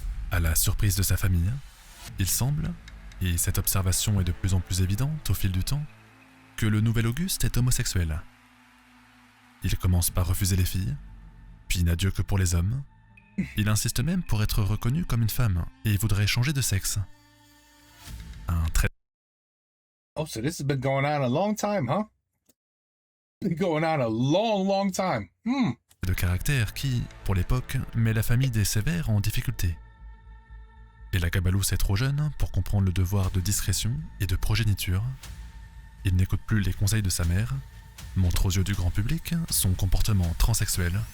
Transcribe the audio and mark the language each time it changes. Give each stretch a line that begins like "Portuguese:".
French: À la surprise de sa famille, il semble, et cette observation est de plus en plus évidente au fil du temps, que le nouvel Auguste est homosexuel. Il commence par refuser les filles, puis n'a Dieu que pour les hommes. Il insiste même pour être reconnu comme une femme et voudrait changer de sexe. Un trait
English: Oh, so this has been going on a long time, huh? Been going on a long time.
French: de caractère qui, pour l'époque, met la famille des Sévères en difficulté. Elagabalus est trop jeune pour comprendre le devoir de discrétion et de progéniture. Il n'écoute plus les conseils de sa mère, montre aux yeux du grand public son comportement transsexuel.